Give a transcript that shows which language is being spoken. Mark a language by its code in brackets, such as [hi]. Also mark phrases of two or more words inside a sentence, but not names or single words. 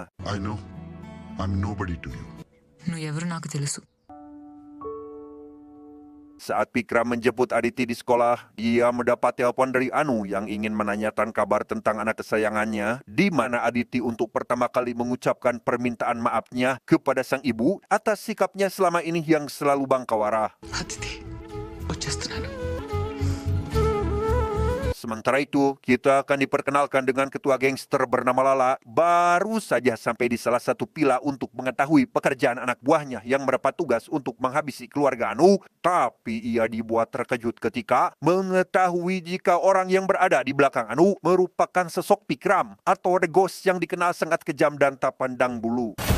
[en] I know I'm nobody to you. [te] నువ్వు ఎవరు నాకు తెలుసు [id] Saat Vikram menjemput Aditi di sekolah, dia mendapat telepon dari Anu yang ingin menanyakan kabar tentang anak kesayangannya, di mana Aditi untuk pertama kali mengucapkan permintaan maafnya kepada sang ibu atas sikapnya selama ini yang selalu bangkawara. [te] అతిథి వచ్చేస్తున్నాను. [id] Sementara itu, kita akan diperkenalkan dengan ketua gangster bernama Lala, baru saja sampai di salah satu villa untuk mengetahui pekerjaan anak buahnya yang mendapat tugas untuk menghabisi keluarga Anu. Tapi ia dibuat terkejut ketika mengetahui jika orang yang berada di belakang Anu merupakan sosok Vikram atau The Ghost yang dikenal sangat kejam dan tak pandang bulu.